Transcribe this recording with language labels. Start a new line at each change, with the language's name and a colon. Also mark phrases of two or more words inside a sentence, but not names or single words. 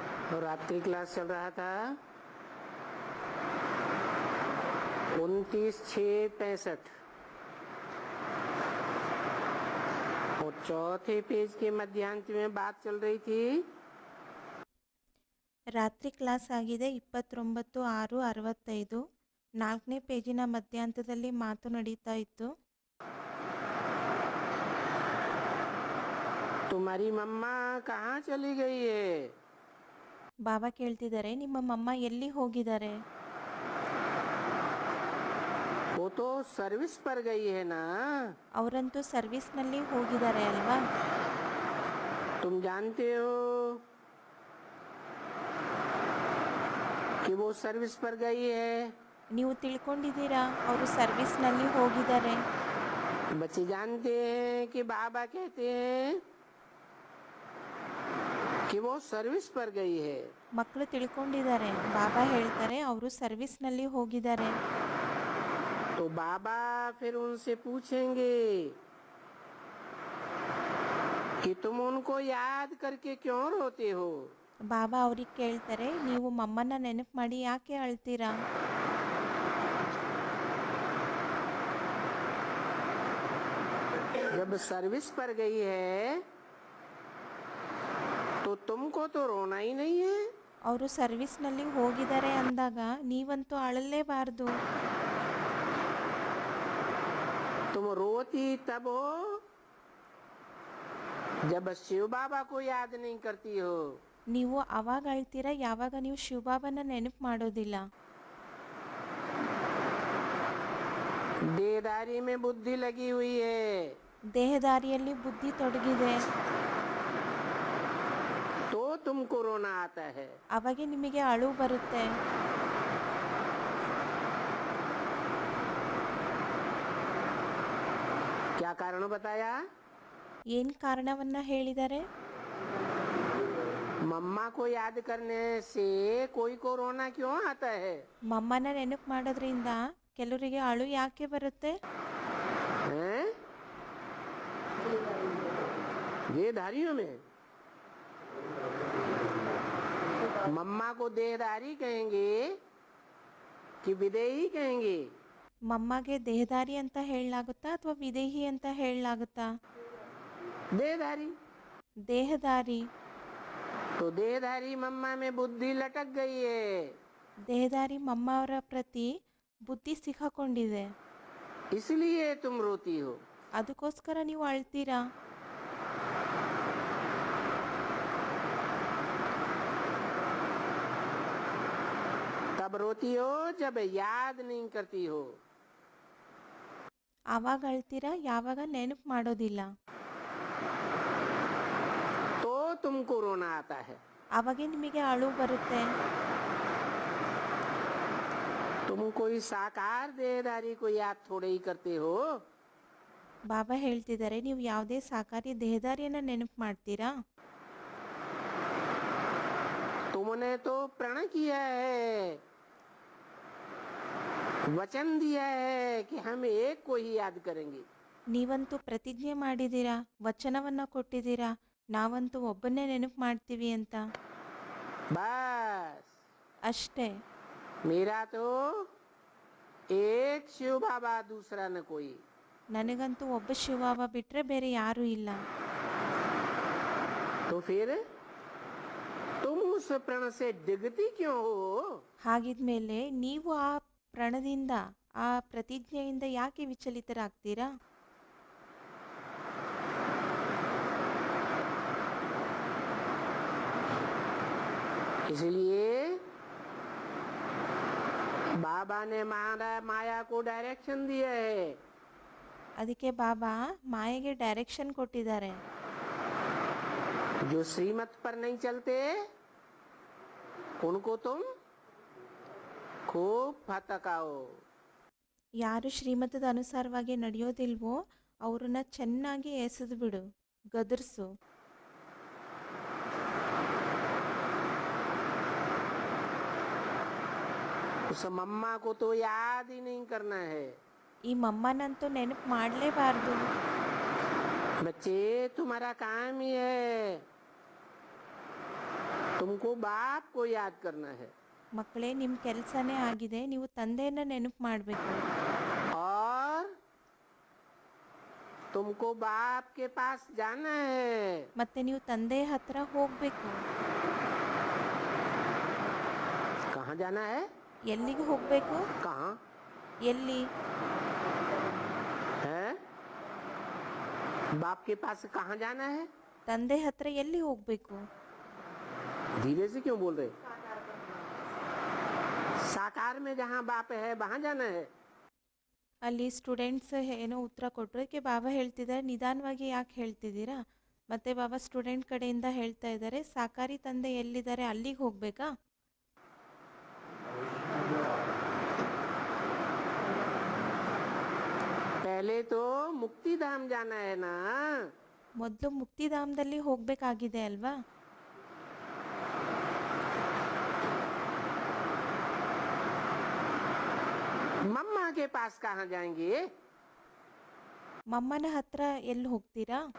Hindi: और रात्रि क्लास चल रहा था 29/6/65 और चौथे पेज के मध्यांत में बात चल रही थी।
Kannada: ರಾತ್ರಿ ಕ್ಲಾಸ್ ಆಗಿದೆ 29/6/65. 4ನೇ ಪೇಜಿನ ಮಧ್ಯಾಂತದಲ್ಲಿ ಮಾತು ನಡೀತಾ ಇತ್ತು.
Hindi: तुम्हारी मम्मा कहाँ चली गई है?
Kannada: ಬಾಬಾ ಕೇಳ್ತಿದ್ದಾರೆ, ನಿಮ್ಮ ಮಮ್ಮ ಎಲ್ಲಿ ಹೋಗಿದ್ದಾರೆ?
Hindi: वो तो सर्विस पर गई है ना।
Kannada: ಅವರಂತೂ ಸರ್ವಿಸ್ನಲ್ಲಿ ಹೋಗಿದ್ದಾರೆ ಅಲ್ವಾ?
Hindi: तुम जानते हो कि वो सर्विस पर गई है।
Kannada: ನೀವು ತಿಳ್ಕೊಂಡಿದ್ದೀರಾ ಅವರು ಸರ್ವಿಸ್ನಲ್ಲಿ ಹೋಗಿದ್ದಾರೆ.
Hindi: बच्चे जानते हैं कि बाबा कहते हैं कि वो सर्विस पर गई है।
Kannada: ಮಕ್ಕಳು ತಿಳ್ಕೊಂಡಿದ್ದಾರೆ, ಬಾಬಾ ಹೇಳ್ತಾರೆ ಅವರು ಸರ್ವಿಸ್ನಲ್ಲಿ ಹೋಗಿದ್ದಾರೆ.
Hindi: तो बाबा फिर उनसे पूछेंगे कि तुम उनको याद करके क्यों रोते हो?
Kannada: ಬಾಬಾ ಅವ್ರಿಗೆ ಕೇಳ್ತಾರೆ, ನೀವು ಮಮ್ಮನ ನೆನಪು ಮಾಡಿ ಯಾಕೆ ಅಳ್ತೀರಾ?
Hindi: जब सर्विस पर गई है तो तुमको तो रोना ही नहीं है।
Kannada: ಅವರು ಸರ್ವಿಸ್ನಲ್ಲಿ ಹೋಗಿದ್ದಾರೆ ಅಂದಾಗ ನೀವಂತೂ ಅಳಲೇಬಾರ್ದು.
Hindi: तुम रोती तब हो जब शिव बाबा को याद नहीं करती हो।
Kannada: ನೀವು ಅವಾಗ ಅಳ್ತೀರಾ ಯಾವಾಗ ನೀವು ಶಿವಬಾಬನ ನೆನಪು ಮಾಡೋದಿಲ್ಲ.
Hindi: देहदारी में बुद्धि लगी हुई है।
Kannada: ದೇಹದಾರಿಯಲ್ಲಿ ಬುದ್ಧಿ ತೊಡಗಿದೆ,
Hindi: तो तुमको रोना आता है।
Kannada: ಅವಾಗೆ ನಿಮಗೆ ಅಳು ಬರುತ್ತೆ.
Hindi: क्या कारण बताया?
Kannada: ಏನು ಕಾರಣವನ್ನ ಹೇಳಿದ್ದಾರೆ?
Hindi: मम्मा को याद करने से कोई को रोना क्यों आता है?
Kannada: ಮಮ್ಮನ ನೆನಪು ಮಾಡೋದ್ರಿಂದ ಕೆಲವರಿಗೆ ಅಳು ಯಾಕೆ ಬರುತ್ತೆ?
Hindi: हैं? देहधारियों में मम्मा को देहधारी कहेंगे कि विदेही कहेंगे?
Kannada: ಮಮ್ಮಗೆ ದೇಹದಾರಿ ಅಂತ ಹೇಳಲಾಗುತ್ತಾ ಅಥವಾ ವಿದೇಹಿ ಅಂತ ಹೇಳಲಾಗುತ್ತಾ?
Hindi: देहधारी।
Kannada: ದೇಹದಾರಿ.
Hindi: तो देहधारी मम्मा में बुद्धि लटक गई है।
Kannada: ದೇಹದಾರಿ ಮಮ್ಮ ಅವರ ಪ್ರತಿ ಬುದ್ಧಿ ಸಿಕ್ಕಾಕೊಂಡಿದೆ,
Hindi: इसलिए तुम रोती हो।
Kannada: ಅದಕ್ಕೋಸ್ಕರ ನೀವು ಅಳ್ತೀರಾ.
Hindi: तब रोती हो जब याद नहीं करती हो।
Kannada: ಆವಾಗ ಅಳ್ತೀರಾ ಯಾವಾಗ ನೆನಪು ಮಾಡೋದಿಲ್ಲ.
Hindi: तो तुमको रोना आता है।
Kannada: ಅವಾಗೆ ನಿಮಗೆ ಅಳು ಬರುತ್ತೆ.
Hindi: तुम कोई साकार देहधारी को याद थोड़े ही करते हो।
Kannada: ಬಾಬಾ ಹೇಳ್ತಿದ್ದಾರೆ, ನೀವು ಯಾವುದೇ ಸಾಕಾರಿ ದೇಹದಾರಿಯನ್ನ ನೆನಪು ಮಾಡ್ತೀರಾ?
Hindi: तुमने तो प्रण किया है, वचन दिया है कि हम एक को ही याद करेंगे।
Kannada: ನೀವಂತೂ ಪ್ರತಿಜ್ಞೆ ಮಾಡಿದ್ದೀರಾ, ವಚನವನ್ನ ಕೊಟ್ಟಿದ್ದೀರಾ, ನಾವಂತೂ ಒಬ್ಬನ್ನೇ ನೆನಪು ಮಾಡ್ತೀವಿ ಅಂತ.
Hindi: बस
Kannada: ಅಷ್ಟೇ.
Hindi: मेरा तो एक शिव बाबा, दूसरा न कोई।
Kannada: ನನಗಂತೂ ಒಬ್ಬ ಶಿವಬಾಬಾ ಬಿಟ್ಟರೆ ಬೇರೆ ಯಾರೂ ಇಲ್ಲ.
Hindi: तो फिर तुम उस प्रण से डिगती क्यों हो?
Kannada: ಹಾಗಿದ್ಮೇಲೆ ನೀವು ಆ ಪ್ರಣದಿಂದ ಆ ಪ್ರತಿಜ್ಞೆಯಿಂದ ಯಾಕೆ ವಿಚಲಿತರಾಗ್ತೀರಾ?
Hindi: इसलिए बाबा ने माया को डायरेक्शन दिया है।
Kannada: ಅದಕ್ಕೆ ಬಾಬಾ ಮಾಯೆಗೆ ಡೈರೆಕ್ಷನ್ ಕೊಟ್ಟಿದ್ದಾರೆ.
Hindi: जो श्रीमत पर नहीं चलते उनको तुम खूब फटकाओ।
Kannada: ಯಾರು ಶ್ರೀಮತದ ಅನುಸಾರವಾಗಿ ನಡೆಯೋದಿಲ್ವೋ ಅವ್ರನ್ನ ಚೆನ್ನಾಗಿ ಎಸೆದು ಬಿಡು, ಗದರ್ಸು.
Hindi: उस मम्मा को तो याद ही नहीं करना है।
Kannada: ಈ ಮಮ್ಮನಂತೂ ನೆನಪು ಮಾಡಲೇಬಾರ್ದು.
Hindi: बच्चे तुम्हारा काम ही है तुमको बाप को याद करना है
Kannada: ಮಕ್ಕಳೇ, ನಿಮ್ಮ ಕೆಲಸನೇ ಆಗಿದೆ, ನೀವು ತಂದೆಯನ್ನ ನೆನಪು ಮಾಡಬೇಕು.
Hindi: और तुमको बाप के पास जाना है.
Kannada: ಮತ್ತೆ ನೀವು ತಂದೆಯ ಹತ್ರ ಹೋಗಬೇಕು.
Hindi: कहाँ जाना है?
Kannada: ಎಲ್ಲಿಗೆ ಹೋಗಬೇಕು?
Hindi: कहाँ
Kannada: ಎಲ್ಲಿ?
Hindi: है? बाप के पास कहाँ जाना है?
Kannada: ತಂದೆ ಹತ್ರ ಎಲ್ಲಿ ಹೋಗಬೇಕು?
Hindi: धीरे से क्यों बोल रहे? साकार में जहाँ बाप है वहाँ जाना है.
Kannada: ಅಲ್ಲಿ ಸ್ಟೂಡೆಂಟ್ಸ್ ಏನೋ ಉತ್ತರ ಕೊಟ್ಟರು. ಅದಕ್ಕೆ ಬಾಬಾ ಹೇಳ್ತಿದ್ದಾರೆ, ನಿಧಾನವಾಗಿ ಯಾಕೆ ಹೇಳ್ತಿದ್ದೀರಾ? ಮತ್ತೆ ಬಾಬಾ ಸ್ಟೂಡೆಂಟ್ ಕಡೆಯಿಂದ ಹೇಳ್ತಾ ಇದ್ದಾರೆ, ಸಾಕಾರಿ ತಂದೆ ಎಲ್ಲಿದ್ದಾರೆ ಅಲ್ಲಿಗೆ ಹೋಗ್ಬೇಕಾ?
Hindi: पहले तो मुक्ति धाम जाना है ना.
Kannada: ಮೊದಲು ಮುಕ್ತಿಧಾಮದಲ್ಲಿ ಹೋಗಬೇಕಾಗಿದೆ ಅಲ್ವಾ?
Hindi: मम्मा के पास कहाँ जाएंगे?
Kannada: ಮಮ್ಮನ ಹತ್ರ ಎಲ್ಲಿ ಹೋಗ್ತೀರಾ?